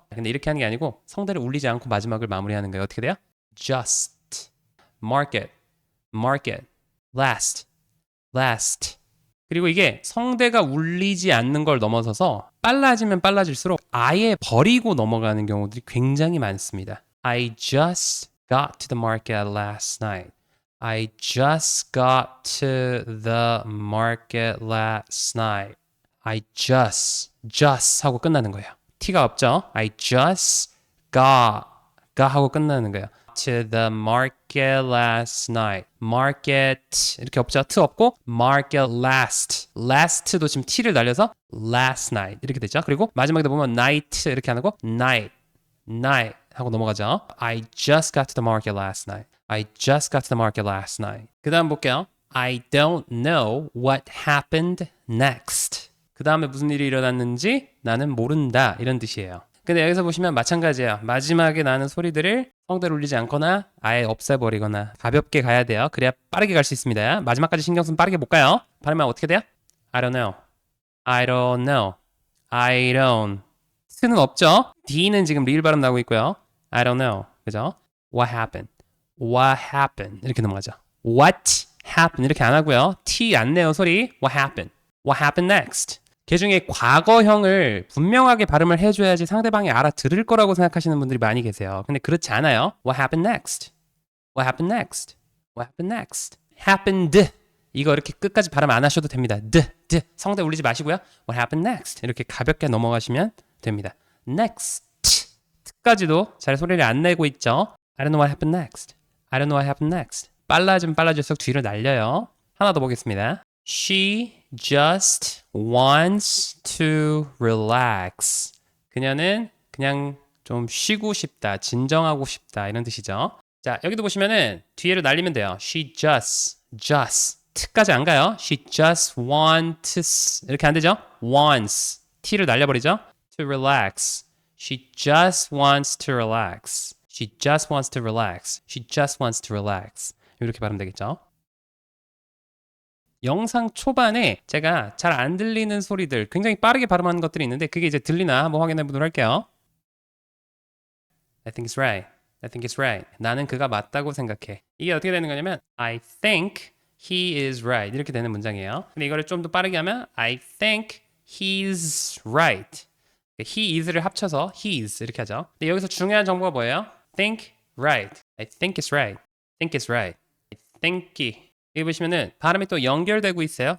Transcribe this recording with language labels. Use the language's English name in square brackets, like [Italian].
[Korean] 근데 이렇게 하는 게 아니고 성대를 울리지 않고 마지막을 마무리하는 거예요. 어떻게 돼요? [English] just market last. [Korean] 그리고 이게 성대가 울리지 않는 걸 넘어서서 빨라지면 빨라질수록 아예 버리고 넘어가는 경우들이 굉장히 많습니다. [English] I just got to the market last night. I just got to the market last night. I just [Korean] 하고 끝나는 거예요. T가 없죠? [English] I just got [Korean] 하고 끝나는 거예요. [English] To the market last night. [Korean] Market 이렇게 없죠? T 없고 market last도 지금 T를 날려서 [English] last night [Korean] 이렇게 되죠. 그리고 마지막에 보면 night 이렇게 안 하고 night 하고 넘어가죠. [English] I just got to the market last night. I just got to the market last night. [Korean] 그 다음 볼게요. [English] I don't know what happened next. [Korean] 그 다음에 무슨 일이 일어났는지 나는 모른다. 이런 뜻이에요. 근데 여기서 보시면 마찬가지예요. 마지막에 나는 소리들을 성대를 울리지 않거나 아예 없애버리거나 가볍게 가야 돼요. 그래야 빠르게 갈 수 있습니다. 마지막까지 신경 쓰면 빠르게 못 가요. 발음하면 어떻게 돼요? [English] I don't know. I don't know. I don't. [Korean] T는 없죠? D는 지금 리을 발음 나오고 있고요. [English] I don't know. [Korean] 그죠? [English] What happened? What happened? [Korean] 이렇게 넘어가죠. [English] What happened? [Korean] 이렇게 안 하고요. T 안 내요 소리. [English] What happened? What happened next? [Korean] 그 중에 과거형을 분명하게 발음을 해줘야지 상대방이 알아들을 거라고 생각하시는 분들이 많이 계세요. 근데 그렇지 않아요. [English] What happened next? What happened next? What happened next? Happened [Korean] 이거 이렇게 끝까지 발음 안 하셔도 됩니다. 성대 울리지 마시고요. [English] What happened next? [Korean] 이렇게 가볍게 넘어가시면 됩니다. [English] Next. [Korean] 까지도 잘 소리를 안 내고 있죠. [English] I don't know what happened next. I don't know what happened next. [Korean] 빨라지면 빨라질수록 뒤로 날려요. 하나 더 보겠습니다. [English] She just wants to relax. [Korean] 그녀는 그냥 좀 쉬고 싶다, 진정하고 싶다 이런 뜻이죠. 자, 여기도 보시면은 뒤로 날리면 돼요. [English] She just [Korean] t까지 안 가요. [English] She just wants [Korean] 이렇게 안 되죠? wants t를 날려버리죠. [English] To relax. She just wants to relax. She just wants to relax. She just wants to relax. [Korean] 이렇게 발음 되겠죠? 영상 초반에 제가 잘 안 들리는 소리들, 굉장히 빠르게 발음하는 것들이 있는데 그게 이제 들리나 한번 확인해 보도록 할게요. [English] I think it's right. I think it's right. [Korean] 나는 그가 맞다고 생각해. 이게 어떻게 되는 거냐면 [English] I think he is right. [Korean] 이렇게 되는 문장이에요. 근데 이거를 좀 더 빠르게 하면 [English] I think he's right. [Korean] he is를 합쳐서 he's 이렇게 하죠. 근데 여기서 중요한 정보가 뭐예요? [English] think right. I think it's right. think it's right. I think [Korean] 여기 보시면은 발음이 또 연결되고 있어요.